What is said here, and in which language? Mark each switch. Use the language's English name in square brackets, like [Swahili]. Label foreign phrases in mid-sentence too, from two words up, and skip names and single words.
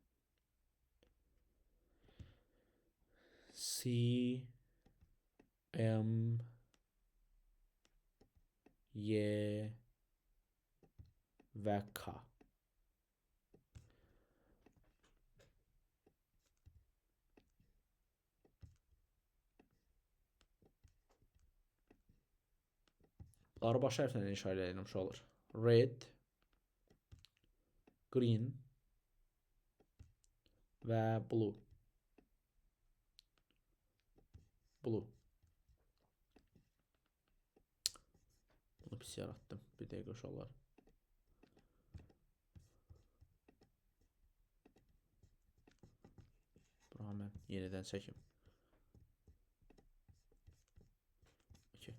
[Azerbaijani] C, M, Y və K. Bunları baş hərflərlə işarə edilmiş olur. [English] Red, green və blue. Blue. [Azerbaijani] Bunu pis yaratdım. Bir dəqiqə uşaqlar. Bura mən yenidən çəkim. Okay.